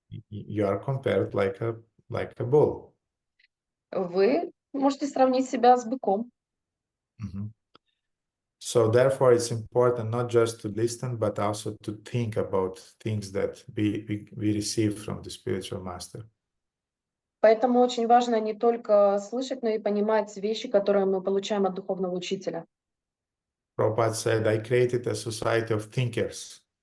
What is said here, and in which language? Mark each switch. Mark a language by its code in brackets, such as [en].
[en] you are compared like a bull. [ru] вы можете сравнить себя с быком. [en] So therefore, it's important not just to listen, but also to think about things that we receive from the spiritual master. [ru] Поэтому очень важно не только слышать, но и понимать вещи, которые мы получаем от духовного учителя. [en] Prabhupada said, I created a society of thinkers.